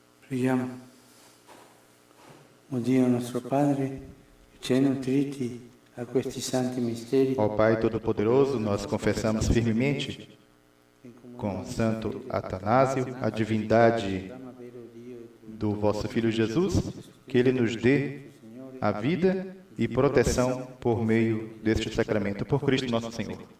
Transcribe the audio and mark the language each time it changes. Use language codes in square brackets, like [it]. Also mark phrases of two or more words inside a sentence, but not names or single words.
[it] Preghiamo. O Dio nostro Padre, ci hai nutriti a questi santi misteri. [pt] Ó Pai Todo-Poderoso, nós confessamos firmemente com Santo Atanásio a divindade do vosso Filho Jesus, que Ele nos dê a vida e proteção por meio deste sacramento, por Cristo nosso Senhor.